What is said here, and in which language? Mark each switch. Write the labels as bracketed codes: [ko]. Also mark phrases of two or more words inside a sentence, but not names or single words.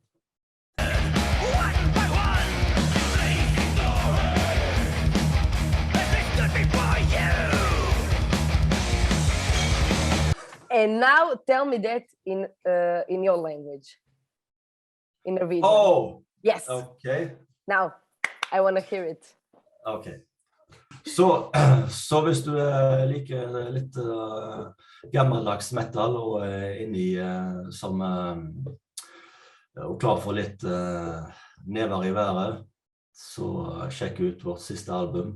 [en] And now tell me that in your language. In Norwegian. Oh. Yes. Okay. Now, I want to hear it. Okay. [no] Så hvis du liker litt gammeldags metal og inni og klar for litt never i været, så sjekk ut vårt siste album.